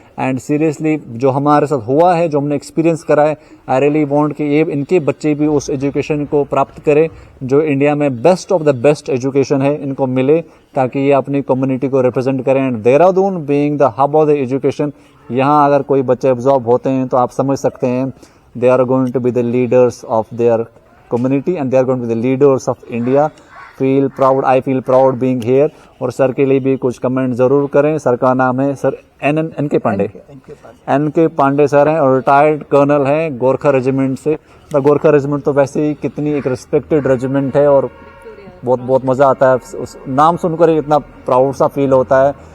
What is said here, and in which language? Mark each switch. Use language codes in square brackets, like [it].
[hi] And seriously जो हमारे साथ हुआ है, जो हमने एक्सपीरियंस करा है, [en] I really want [hi] कि ये इनके बच्चे भी उस एजुकेशन को प्राप्त करें जो इंडिया में best of the best education है, इनको मिले, ताकि ये अपनी कम्युनिटी को रिप्रेजेंट करें। [en] and Dehradun being the hub of the education, [hi] यहाँ अगर कोई बच्चे एब्जॉर्ब होते हैं तो आप समझ सकते हैं [en] they are going to be the leaders of their community and they are going to be the leaders of India. Feel proud, I feel proud being here. [hi] और सर के लिए भी कुछ कमेंट जरूर करें। सर का नाम है सर एन के पांडे, एन के पांडे सर हैं और रिटायर्ड कर्नल हैं गोरखा रेजिमेंट से। द गोरखा रेजिमेंट तो वैसे ही कितनी एक रिस्पेक्टेड रेजिमेंट है और बहुत बहुत मजा आता है उस नाम सुनकर ही, इतना प्राउड सा फील होता है।